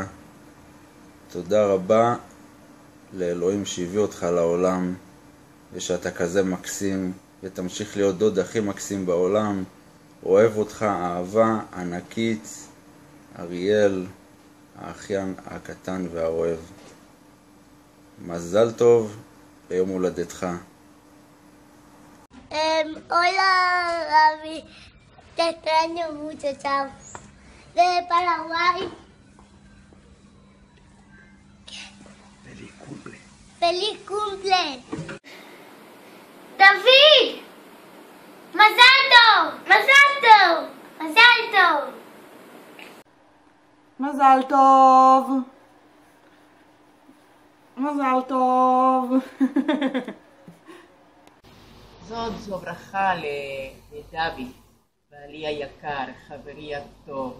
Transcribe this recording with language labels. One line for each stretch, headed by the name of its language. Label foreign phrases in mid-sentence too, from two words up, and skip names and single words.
Hebrew: תודה רבה לאלוהים שהביא אותך לעולם, ושאתה כזה מקסים, ותמשיך להיות דוד הכי מקסים בעולם. אוהב אותך אהבה ענקית, אריאל, האחיין הקטן והאוהב. מזל טוב ליום הולדתך.
Spanish: Hola Gaby, te extraño mucho, chao. Desde Paraguay. Feliz cumple. ¡Feliz cumple! ¡David! ¡Más alto! ¡Más alto! ¡Más alto!
Hebrew: מזל טוב. מזל טוב. זו ברכה לדוד, בעלי היקר, חברי הטוב.